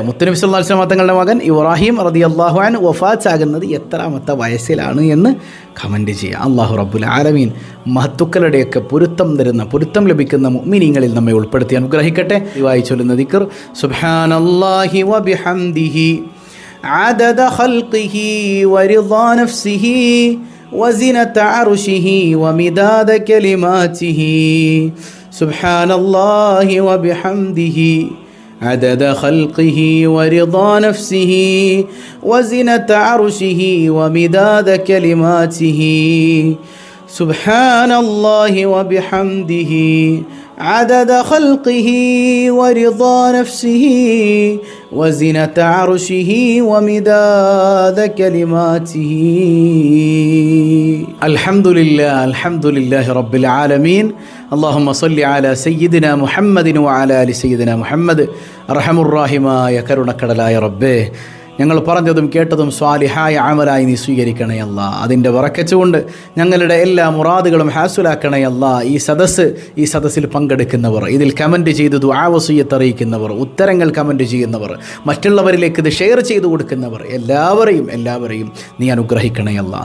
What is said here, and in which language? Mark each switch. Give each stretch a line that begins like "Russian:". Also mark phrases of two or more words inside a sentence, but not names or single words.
Malayalam: മുത്തുനബി
Arabic: صلى الله عليه وسلم
Malayalam: തങ്ങളുടെ മകൻ ഇബ്രാഹിം
Arabic: رضي الله عنه
Malayalam: വഫാത്താകുന്നത് എത്രാമത്തെ വയസ്സിലാണ് എന്ന് കമൻറ്റ് ചെയ്യുക.
Arabic: الله رب العالمين
Malayalam: മഹത്തുക്കളുടെയൊക്കെ പൊരുത്തം ലഭിക്കുന്ന മുഅ്മിനീങ്ങളിൽ നമ്മെ ഉൾപ്പെടുത്തി അനുഗ്രഹിക്കട്ടെ. വായി ചൊല്ലുന്ന ദിക്ർ
Arabic: سبحان الله وبحمده عدد خلقه ورضا نفسه وزنة عرشه ومداد كلماته سبحان الله وبحمده عدد خلقه ورضا نفسه وزنة عرشه ومداد كلماته سبحان الله وبحمده عدد خلقه ورضا نفسه وزنة عرشه ومداد كلماته الحمد لله رب العالمين اللهم صل على سيدنا محمد وعلى آل سيدنا محمد أرحم الراحمين يا
Malayalam: കരുണക്കടലായ റബ്ബേ, ഞങ്ങൾ പറഞ്ഞതും കേട്ടതും സ്വാലിഹായ അമലായി നീ സ്വീകരിക്കണേ അല്ലാ. അതിൻ്റെ ബറക്കത്ത് കൊണ്ട് ഞങ്ങളുടെ എല്ലാ മുറാദുകളും ഹാസുലാക്കണേ അല്ലാ. ഈ സദസ്സിൽ പങ്കെടുക്കുന്നവർ, ഇതിൽ കമൻറ്റ് ചെയ്ത് ദുആ വസിയ്യത്ത് അറിയിക്കുന്നവർ, ഉത്തരങ്ങൾ കമൻറ്റ് ചെയ്യുന്നവർ, മറ്റുള്ളവരിലേക്ക് ഇത് ഷെയർ ചെയ്തു കൊടുക്കുന്നവർ, എല്ലാവരെയും നീ അനുഗ്രഹിക്കണേ അല്ലാ.